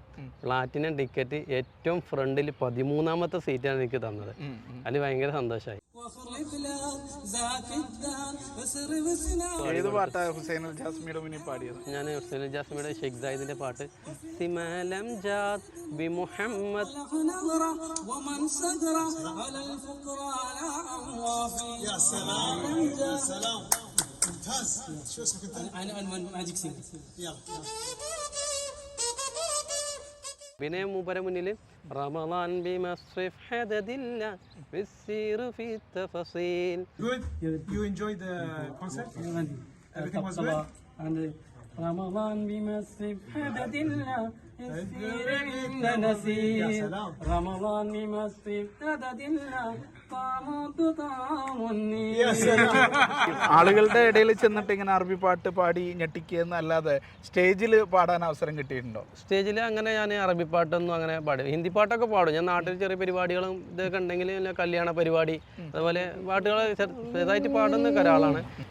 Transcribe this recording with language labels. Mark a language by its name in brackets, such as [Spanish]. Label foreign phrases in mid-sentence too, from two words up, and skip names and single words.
[English] platinum ticket [Malayalam] ഏറ്റവും ഫ്രണ്ടിൽ 13ാമത്തെ സീറ്റാണ് എനിക്ക് തന്നത്. അതിൽ ഭയങ്കര സന്തോഷമായി. ഏത് പാട്ടാണ് ഹുസൈൻ അൽ ജാസ്മിയുടെ മുന്നിൽ പാടിയത്? ഞാൻ ഹുസൈൻ അൽ ജാസ്മിയുടെ ഷെയ്ഖ് സായിദിന്റെ പാട്ട് സിമലം ജാത് ബി മുഹമ്മദ്. [Arabic] ممتاز. شو اسمك انت؟ انا [English] magic singer. [Arabic] يلا. [Malayalam] പിന്നെ മൂപ്പരെ മുന്നിൽ [Arabic] رمضان بمسرف حددنا بالسير في تفصيل. [English] Good. You enjoyed the concert? Everything was well? [Arabic] And رمضان بمسرف حددنا السير عند نسير رمضان بمسرف حددنا طعمت طعم النير. يا سلام. [Malayalam] ആളുകളുടെ ഇടയിൽ ചെന്നിട്ട് ഇങ്ങനെ അറബി പാട്ട് പാടി ഞെട്ടിക്കുക എന്നല്ലാതെ സ്റ്റേജിൽ പാടാൻ അവസരം കിട്ടിയിട്ടുണ്ടോ? സ്റ്റേജിൽ അങ്ങനെ ഞാൻ അറബി പാട്ടൊന്നും അങ്ങനെ പാടും, ഹിന്ദി പാട്ടൊക്കെ പാടും. ഞാൻ നാട്ടിൽ ചെറിയ പരിപാടികളും ഇതൊക്കെ ഉണ്ടെങ്കിൽ കല്യാണ പരിപാടി അതുപോലെ പാട്ടുകൾ ചെറുതായിട്ട് പാടുന്ന ഒരാളാണ്.